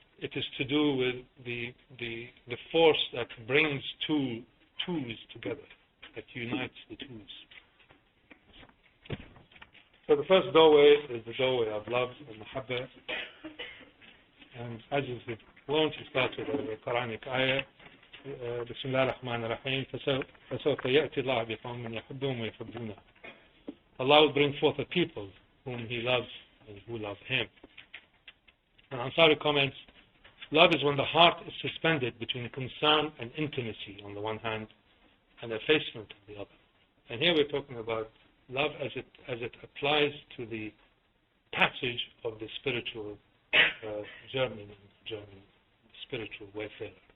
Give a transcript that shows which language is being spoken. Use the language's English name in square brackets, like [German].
[English] it is to do with the force that brings two tools together, that unites the tools. So the first doorway is the doorway of love and mahabbah. And as is the wont, it starts with a Quranic ayah. [Arabic] بسم الله الرحمن الرحيم فسوف يأتي الله بقوم يحبهم ويحبونه. [English] Allah will bring forth a people whom He loves and who love Him. And Ansari comments, love is when the heart is suspended between concern and intimacy on the one hand and effacement on the other. And here we're talking about love as it applies to the passage of the spiritual journey, spiritual wayfarer.